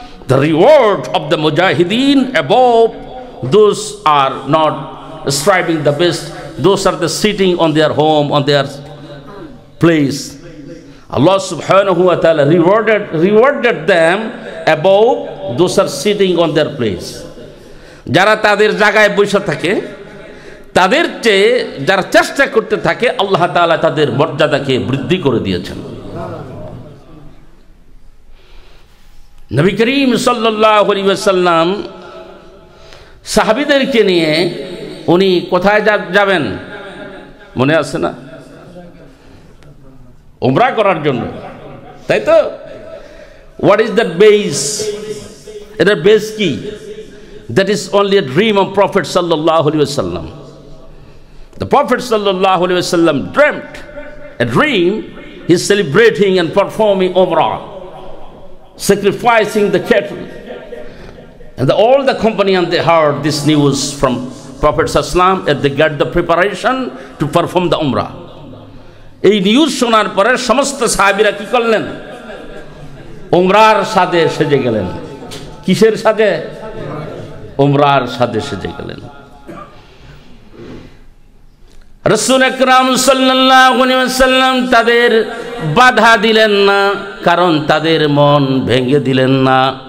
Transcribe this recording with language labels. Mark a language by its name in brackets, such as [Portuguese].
[English] The reward of the mujahideen above those are not striving the best, those are the sitting on their home, on their place. Allah subhanahu wa ta'ala rewarded them above those are sitting on their place. [Bangla] যারা তাদের জায়গায় বসে থাকে তাদের চেয়ে যারা চেষ্টা করতে থাকে আল্লাহ তাআলা তাদের মর্যাদাকে বৃদ্ধি করে দিয়েছেন। নবী করিম সাল্লাল্লাহু আলাইহি ওয়াসাল্লাম সাহাবীদেরকে নিয়ে উনি কোথায় যাবেন মনে আছে না? উমরা করার জন্য, তাই তো? [English] What is that base? [Bangla] এটার বেস কি? [English] That is only a dream of prophet সাল্লাল্লাহু আলাইহি ওয়াসাল্লাম। The Prophet sallallahu alaihi wasallam dreamt a dream. He's celebrating and performing Umrah, sacrificing the cattle, and all the company they heard this news from Prophet sallam and they got the preparation to perform the Umrah. [Bangla] এই news শোনার পরে সমস্ত সাহাবীরা কি করলেন? উমরার সাজে সেজে গেলেন। কিসের সাজে? উমরার সাজে সেজে গেলেন। রাসূল আকরাম সাল্লাল্লাহু আলাইহি ওয়াসাল্লাম তাদের বাধা দিলেন না, কারণ তাদের মন ভেঙে দিলেন না।